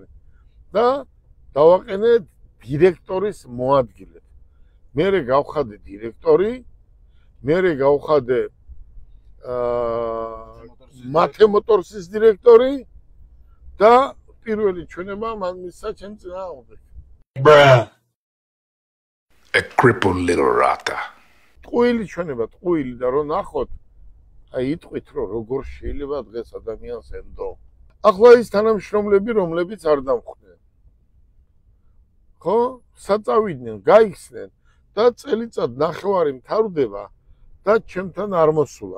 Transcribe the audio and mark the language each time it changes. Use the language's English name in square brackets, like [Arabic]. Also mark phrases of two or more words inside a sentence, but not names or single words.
[Georgian] და დავაყენე დირექტორის მოადგილედ. მერე გავხადე დირექტორი, მერე გავხადე მათე მოტორსის დირექტორი და პირველი ჩვენება მან მისცა ჩემ წინააღმდეგ. [English] A crippled little rata. [Georgian] ტყუილი ჩვენება, ტყუილი და რო ნახოთ, აი იტყვით, რომ როგორ შეიძლება დღეს ადამიანს ენდო. ახლა ის თანამშრომლები, რომლებიც არ დამხვდნენ. ხო? საწავიდნენ, გაიხსნენ და წელიწად ნახევარი მთავრდება და ჩემთან არ მოსულა.